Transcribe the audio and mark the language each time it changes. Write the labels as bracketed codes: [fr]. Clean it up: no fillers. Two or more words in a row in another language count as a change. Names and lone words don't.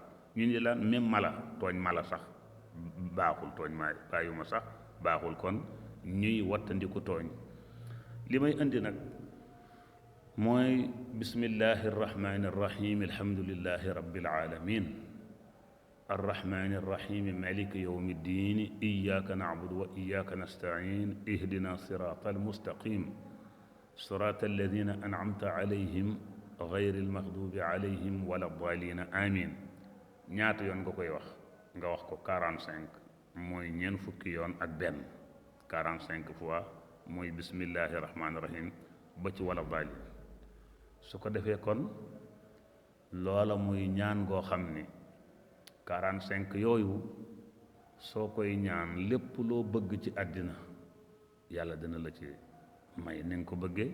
[wo] ñu ni lan même mala tooñ mala sax baaxul, tooñ maa bàyyuma sax baaxul. kon ñuy wattandiku tooñ. li may indi nag mooy [ar] بسم الله الرحمن الرحيم الحمد لله رب العالمين الرحمن الرحيم مالك يوم الدين إياك نعبد وإياك نستعين اهدنا الصراط المستقيم صراط الذين أنعمت عليهم غير المغضوب عليهم ولا الضالين آمين. [wo] ñaata yoon nga koy wax? nga wax ko 45 mooy ñeent fukki yoon ak benn. 45 fois mooy [ar] بسم الله الرحمن الرحيم [wo] ba ci [ar] ولا الضالين. [wo] su ko defee kon loola muy ñaan goo xam ni 45 yooyu soo koy ñaan lépp loo bëgg ci àddina yàlla dina la ci may ni nga ko bëggee.